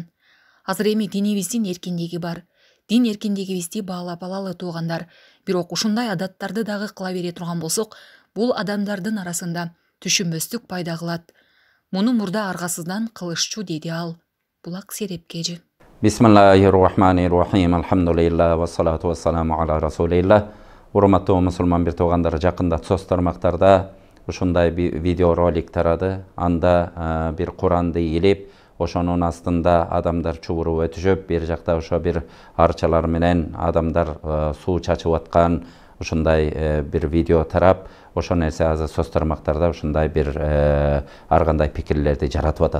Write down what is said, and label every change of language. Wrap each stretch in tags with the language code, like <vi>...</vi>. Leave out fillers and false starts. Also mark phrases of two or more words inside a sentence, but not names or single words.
<ky>Азыр эми динибиздин эркиндиги бар. Дин эркиндигибизди баалап алалы туугандар. Бирок ушундай адаттарды дагы кыла бере турган болсок, бул адамдардын арасында түшүнбөстүк пайда кылат. Муну мурда аргасыздан кылышчу деди ал. Булак Серепкежи.</ky> <ar>بسم الله الرحمن الرحيم. الحمد لله والصلاة والسلام على رسول الله.</ar> <ky>Урматтуу мусулман бир туугандар, жакында соц тармактарда ушундай видео ролик тарады. Анда бир Куранды илип, ошонун астында адамдар чубуруп өтүшүп, бир жакта ошо бир арчалар менен адамдар суу чачып аткан ушундай бир видео тарап, ошо нерсе азыр соц тармактарда ушундай бир ар кандай пикирлерди жаратып атат.</ky>